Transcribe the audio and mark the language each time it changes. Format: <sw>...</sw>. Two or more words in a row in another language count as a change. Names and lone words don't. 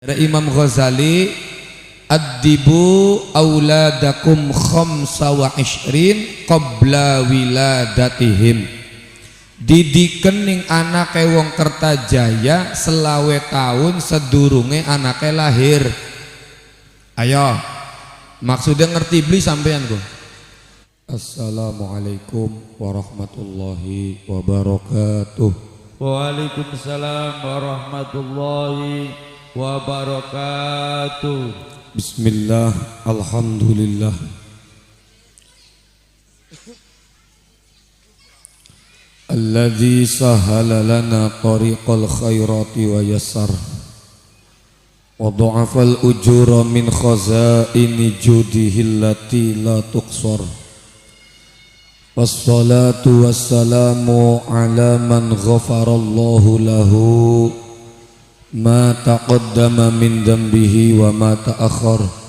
<ar>إمام الغزالي، أدبوا أولادكم خمسا وعشرين قبل ولادتهم.</ar> <jv>Didiken ning anake wong Kertajaya selawe tahun sedurunge anake lahir. Ayo, maksudnya ngerti beli sampean kok.</jv> <ar>السلام عليكم ورحمة الله وبركاته. وعليكم السلام ورحمة الله وبركاته. بسم الله، الحمد لله. الذي سهل لنا طريق الخيرات ويسر وضاعف الأجور من خزائن جوده التي لا تقصر. والصلاة والسلام على من غفر الله له ما تقدم من ذنبه وما تأخر.</ar>